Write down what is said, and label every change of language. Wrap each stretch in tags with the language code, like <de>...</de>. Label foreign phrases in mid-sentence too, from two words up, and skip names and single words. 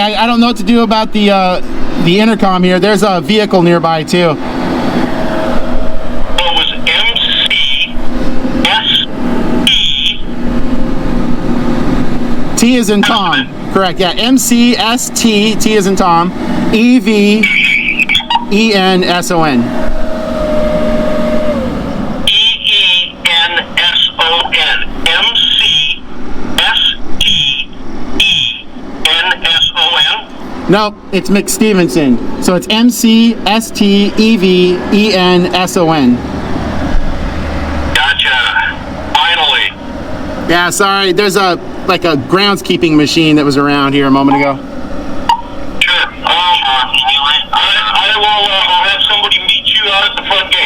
<en>I don't know what to do about the intercom here. There's a vehicle nearby too. It was M-C-S-E. T is in Tom. Correct. Yeah, M-C-S-T. T is in Tom. E-V-E-N-S-O-N. E-E-N-S-O-N. M-C-S-T-E-N-S-O-N. Nope, it's McStevenson. So it's M-C-S-T-E-V-E-N-S-O-N. Gotcha. Finally. Yeah, sorry. There's a groundskeeping machine that was around here a moment ago. Sure. I will I'll have somebody meet you out at the front gate.</en>